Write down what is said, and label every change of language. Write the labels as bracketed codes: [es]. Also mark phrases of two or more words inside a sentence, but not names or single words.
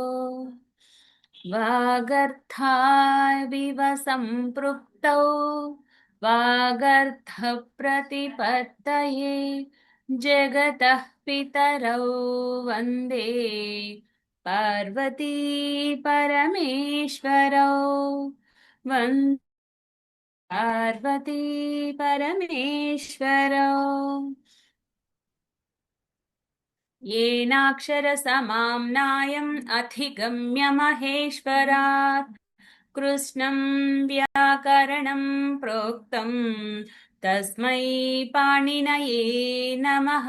[sa] వాగర్థావివ సంపృక్తౌ వాగర్థప్రతిపత్తయే జగతః పితరౌ వందే పార్వతీ పరమేశ్వరౌ. వందే పార్వతీ పరమేశ్వరౌ. येनाक्षरसमाम्नायम् अधिगम्य महेश्वरात् कृष्णं व्याकरणं प्रोक्तं तस्मै पाणिनये नमः.